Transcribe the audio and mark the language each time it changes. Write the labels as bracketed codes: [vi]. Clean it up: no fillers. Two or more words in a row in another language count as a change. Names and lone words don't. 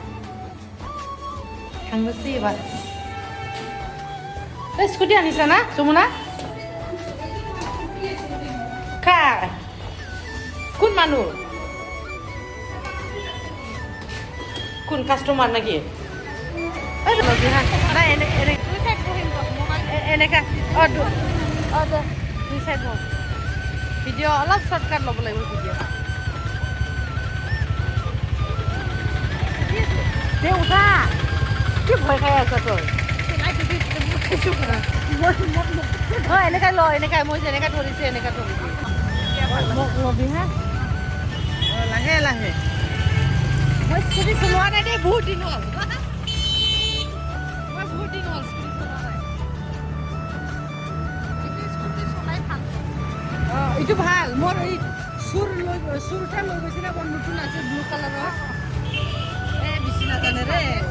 [trp] थांनोसै एबार स्कुटि आनिसा ना जमुना कार [as] কোন মানুষ কোন কাস্টমার নাকি এনেকা দুই সাইড হোক ভিডিঅ' অলপ শ্বৰ্টকাট ল'ব লাগিব ভিডিঅ' দে উঠা কি ভয় খাই আছ তই এনেকাই মই যেনেকা ধৰিছে এনেকা ধৰিবি মোক ল'বি হা লাহে লাহে মই স্কুটি চলোৱা নাই দেই বহুত দিন হ'ল মই বহুত দিন হ'ল স্কুটি চলোৱা নাই এইটো ভাল মোৰ এই চুৰটা লৈ গৈছিলে বৰ নতুন আছে [en] blue colour [as] বেছি নাজানে ৰে